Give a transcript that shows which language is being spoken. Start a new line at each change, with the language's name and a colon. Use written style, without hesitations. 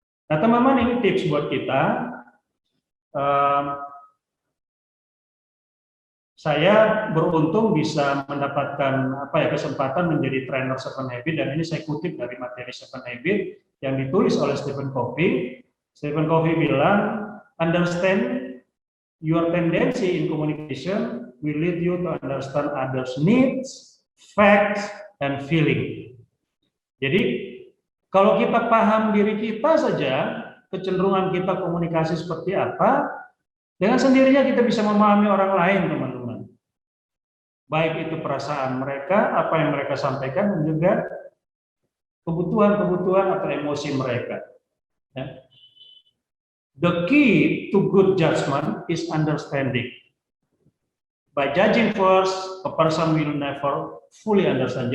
Indonesian: Nah, teman-teman, ini tips buat kita. Saya beruntung bisa mendapatkan kesempatan menjadi trainer 7 Habit, dan ini saya kutip dari materi 7 Habit yang ditulis oleh Stephen Covey.
English: Stephen Covey
Indonesian: bilang,
English: understand your tendency in communication will lead you to understand others' needs, facts, and feeling.
Indonesian: Jadi, kalau kita paham diri kita saja, kecenderungan kita komunikasi seperti apa, dengan sendirinya kita bisa memahami orang lain, teman-teman. Baik itu perasaan mereka, apa yang mereka sampaikan, dan juga kebutuhan-kebutuhan atau emosi mereka. Ya.
English: The key to good judgment is understanding. By judging first, a person will never fully understand.